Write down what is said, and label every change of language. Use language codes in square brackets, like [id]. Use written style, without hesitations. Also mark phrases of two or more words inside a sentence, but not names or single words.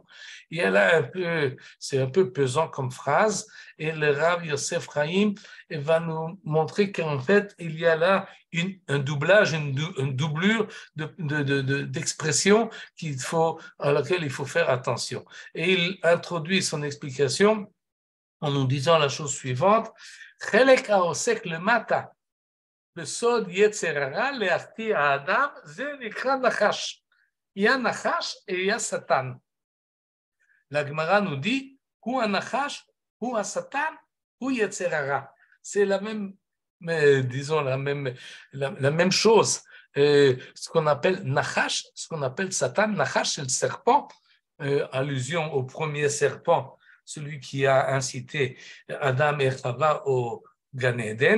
[fr] Et c'est un peu pesant comme phrase, et le Rav Yosef Chaim va nous montrer qu'en fait, il y a là un doublage, une doublure d'expression à laquelle il faut faire attention. Et il introduit son explication en nous disant la chose suivante: [he] חלק העוסק למטה בסוד יצר הרע להחטיא האדם, זה נקרא נחש. יהיה נחש et יהיה שטן. [fr] La Gemara nous dit, [he] הוא הנחש, הוא השטן, הוא יצר הרע. [fr] C'est la même, disons, la même chose. Ce qu'on appelle Nachash, ce qu'on appelle Satan. Nachash, c'est le serpent, allusion au premier serpent, celui qui a incité Adam et Chava au Gan Eden.